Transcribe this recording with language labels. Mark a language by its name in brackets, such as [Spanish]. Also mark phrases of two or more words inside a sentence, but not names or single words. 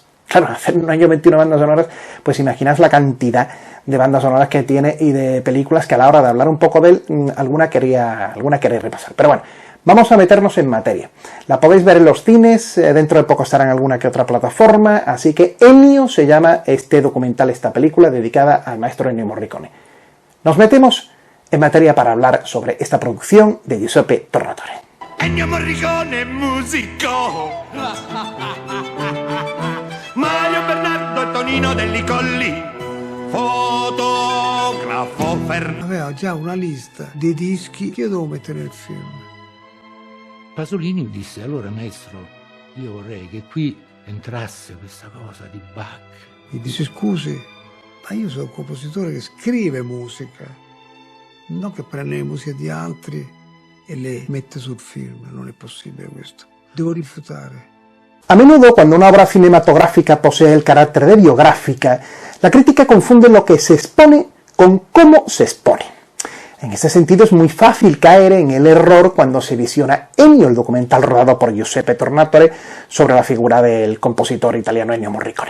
[Spanish] Claro, hacer un año 21 bandas sonoras, pues imaginas la cantidad de bandas sonoras que tiene y de películas que a la hora de hablar un poco de él, alguna quería repasar. Pero bueno, vamos a meternos en materia. La podéis ver en los cines, dentro de poco estará en alguna que otra plataforma, así que Ennio se llama este documental, esta película dedicada al maestro Ennio Morricone. Nos metemos en materia para hablar sobre esta producción de Giuseppe Tornatore. [Italian] Ennio Morricone musico Mario Bernardo e Tonino Delli Colli fotografo Aveva già una lista di dischi che io devo mettere nel film. Pasolini mi disse: allora maestro, io vorrei che qui entrasse questa cosa di Bach. Mi dice: scusi, ma io sono un compositore che scrive musica, non che prende le musiche di altri e le mette sul film, non è possibile questo. Devo rifiutare. [Spanish] A menudo, cuando una obra cinematográfica posee el carácter de biográfica, la crítica confunde lo que se expone con cómo se expone. En ese sentido es muy fácil caer en el error cuando se visiona Ennio, el documental rodado por Giuseppe Tornatore sobre la figura del compositor italiano Ennio Morricone.